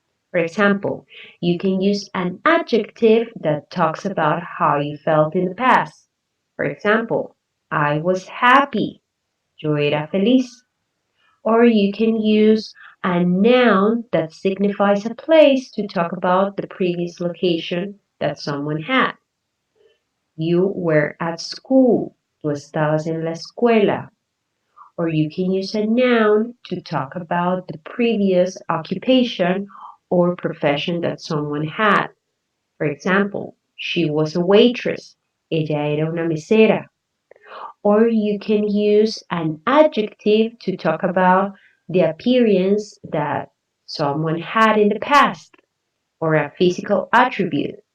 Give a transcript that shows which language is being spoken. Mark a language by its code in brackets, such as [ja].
[en] For example, you can use an adjective that talks about how you felt in the past. For example, I was happy. [es] Yo era feliz. [en] Or you can use a noun that signifies a place to talk about the previous location that someone had. You were at school. [es] Tú estabas en la escuela. [en] Or you can use a noun to talk about the previous occupation or profession that someone had. For example, she was a waitress. [es] Ella era una mesera. [en] Or you can use an adjective to talk about the appearance that someone had in the past, or a physical attribute.